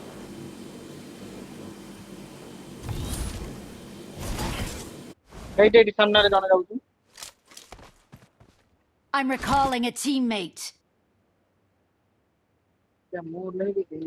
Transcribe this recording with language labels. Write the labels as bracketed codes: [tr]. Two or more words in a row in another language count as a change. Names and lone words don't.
[or] ଏଇଠି ସାମ୍ନାରେ ଜଣେ ଯାଉଛି। [en] I'm recalling a teammate. [or] ମୁଁ ଓହ୍ଲେଇବି।